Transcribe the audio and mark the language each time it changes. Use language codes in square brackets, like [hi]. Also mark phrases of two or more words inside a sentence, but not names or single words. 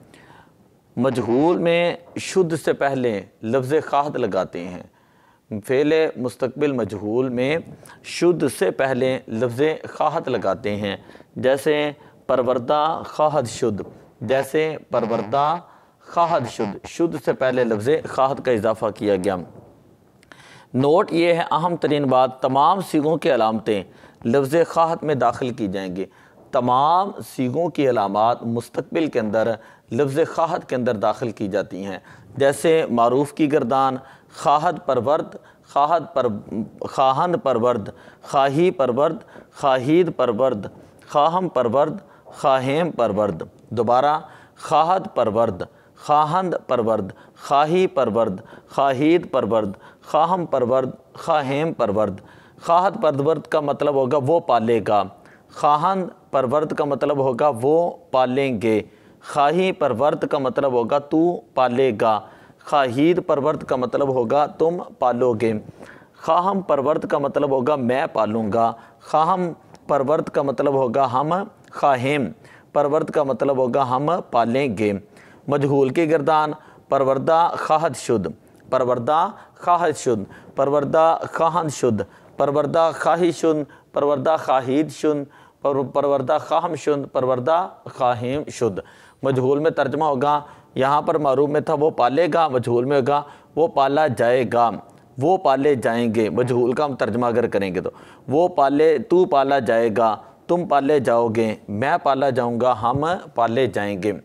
[ur] مجہول میں شد سے پہلے لفظ خواہد لگاتے ہیں۔ فعل مستقبل مجہول میں شد سے پہلے لفظ خواہد لگاتے ہیں، جیسے [fa] پروردہ خواہد شد، [ur] جیسے [fa] پروردہ خواہد شد، [ur] شد سے پہلے لفظ خواہد کا اضافہ کیا گیا۔ نوٹ یہ ہے اہم ترین بات، تمام صیغوں کی علامتیں لفظ خواہد میں داخل کی جائیں گی۔ تمام صیغوں کی علامات مستقبل کے اندر لفظ خواہد کے اندر داخل کی جاتی ہیں، جیسے معروف کی گردان، [fa] خواہد پرورد، خواہند پرورد، خواہی پرورد، خواہید پرورد، خواہم پرورد، خواہیم پرورد۔ دوبارہ خواہد پرورد، خواہند پرورد، خواہی پرورد، خواہید پرورد، خواہم پرورد، خواہیم پرورد۔ خواہد پرورد [ur] کا مطلب ہوگا وہ پالے گا، [fa] خواہند پرورد [ur] کا مطلب ہوگا وہ پالیں گے، [fa] خواہی پرورد [ur] کا مطلب ہوگا تو پالے گا، [fa] خواہید پرورد [ur] کا مطلب ہوگا تم پالو گے، [fa] خواہم پرورد [ur] کا مطلب ہوگا میں پالوں گا، [fa] خواہم پرورد [ur] کا مطلب ہوگا ہم، [fa] خواہیم پرورد [ur] کا مطلب ہوگا ہم پالیں گے۔ مجہول کی گردان، [fa] پروردہ خواہد شد، پروردہ خواہد شد، پروردہ خواہند شد، پروردہ خواہی شد، پروردہ خواہید شد، پروردہ خواہم شد، پروردہ خواہیم شد۔ [ur] مجہول میں ترجمہ ہوگا، یہاں پر معروف میں تھا وہ پالے گا، مجہول میں ہوگا وہ پالا جائے گا، وہ پالے جائیں گے۔ مجہول کا ہم ترجمہ اگر کریں گے تو وہ پالے، تو پالا جائے گا، تم پالے جاؤ گے، میں پالا جاؤں گا، ہم پالے جائیں گے۔